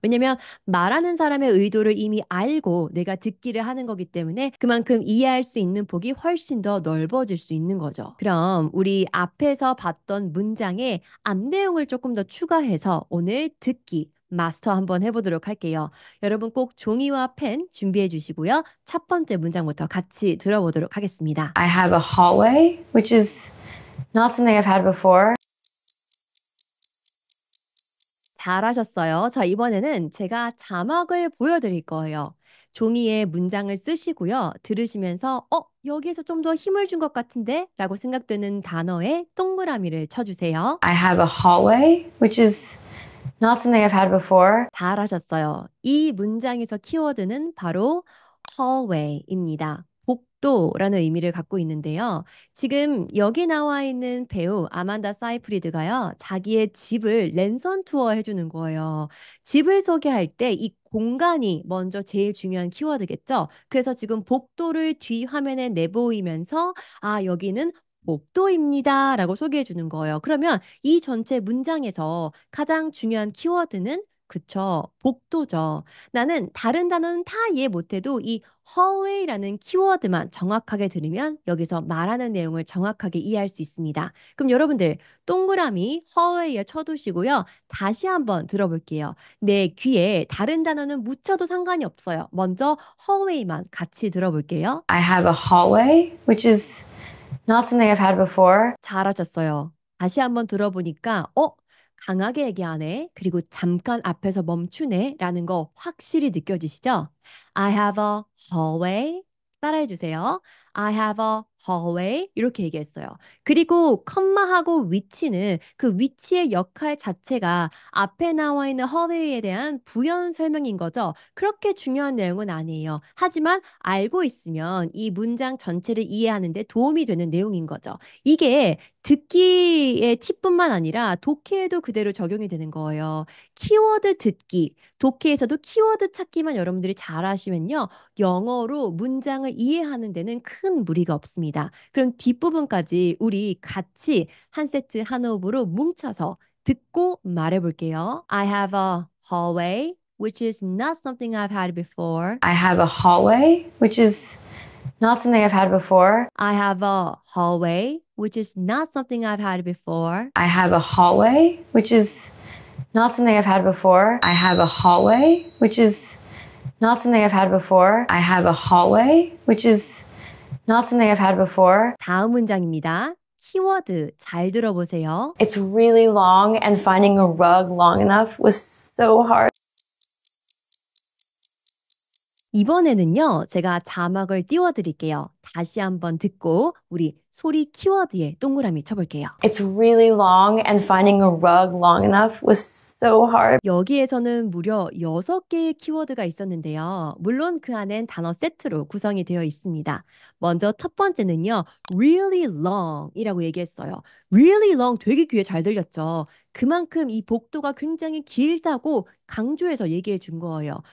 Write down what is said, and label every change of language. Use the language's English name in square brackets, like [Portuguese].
[Korean] 왜냐면 말하는 사람의 의도를 이미 알고 내가 듣기를 하는 거기 때문에 그만큼 이해할 수 있는 폭이 훨씬 더 넓어질 수 있는 거죠. 그럼 우리 앞에서 봤던 문장에 앞 내용을 조금 더 추가해서 오늘 듣기 마스터 한번 해보도록 할게요. 여러분 꼭 종이와 펜 준비해 주시고요. 첫 번째 문장부터 같이 들어보도록 하겠습니다. [English] I have a hallway, which is not something I've had before. [Korean] 잘하셨어요. 자, 이번에는 제가 자막을 보여드릴 거예요. 종이에 문장을 쓰시고요. 들으시면서 여기에서 좀 더 힘을 준 것 같은데? 라고 생각되는 단어에 동그라미를 쳐주세요. [English] I have a hallway, which is not something I've had before. [Korean] 잘하셨어요. 이 문장에서 키워드는 바로 hallway입니다. 복도라는 의미를 갖고 있는데요. 지금 여기 나와 있는 배우 아만다 사이프리드가요, 자기의 집을 랜선 투어 해주는 거예요. 집을 소개할 때 이 공간이 먼저 제일 중요한 키워드겠죠. 그래서 지금 복도를 뒤 화면에 내보이면서 아, 여기는 복도입니다. 라고 소개해 주는 거예요. 그러면 이 전체 문장에서 가장 중요한 키워드는 그쵸, 복도죠. 나는 다른 단어는 다 이해 못해도 이 hallway라는 키워드만 정확하게 들으면 여기서 말하는 내용을 정확하게 이해할 수 있습니다. 그럼 여러분들 동그라미 hallway에 쳐두시고요. 다시 한번 들어볼게요. 내 귀에 다른 단어는 묻혀도 상관이 없어요. 먼저 hallway만 같이 들어볼게요. [English] I have a hallway, which is not something I've had before. [Korean] 잘하셨어요. 다시 한번 들어보니까 강하게 얘기하네. 그리고 잠깐 앞에서 멈추네. 라는 거 확실히 느껴지시죠? [English] I have a hallway. [Korean] 따라해 주세요. [English] I have a hallway. [Korean] 이렇게 얘기했어요. 그리고 컴마하고 위치는 그 위치의 역할 자체가 앞에 나와 있는 hallway에 대한 부연 설명인 거죠. 그렇게 중요한 내용은 아니에요. 하지만 알고 있으면 이 문장 전체를 이해하는 데 도움이 되는 내용인 거죠. 이게 듣기의 팁뿐만 아니라 독해에도 그대로 적용이 되는 거예요. 키워드 듣기, 독해에서도 키워드 찾기만 여러분들이 잘 하시면요. 영어로 문장을 이해하는 데는 큰 무리가 없습니다. 그럼 뒷부분까지 우리 같이 한 세트 한 호흡으로 뭉쳐서 듣고 말해볼게요. [English] I have a hallway, which is not something I've had before. I have a hallway, which is not something I've had before. I have a hallway, which is not something I've had before. I have a hallway, which is not something I've had before. I have a hallway, which is not something I've had before. I have a hallway, which is not something I've had before. [Korean] 다음 문장입니다. 키워드 잘 들어보세요. [English] It's really long and finding a rug long enough was so hard. [Korean] 이번에는요, 제가 자막을 띄워드릴게요. 다시 한번 듣고 우리 소리 키워드에 동그라미 쳐볼게요. [English] It's really long and finding a rug long enough was so hard. [Korean] 여기에서는 무려 6개의 키워드가 있었는데요. 물론 그 안엔 단어 세트로 구성이 되어 있습니다. 먼저 첫 번째는요, [English] really long [Korean] 이라고 얘기했어요. [English] really long [Korean] 되게 귀에 잘 들렸죠. 그만큼 이 복도가 굉장히 길다고 강조해서 얘기해 준 거예요.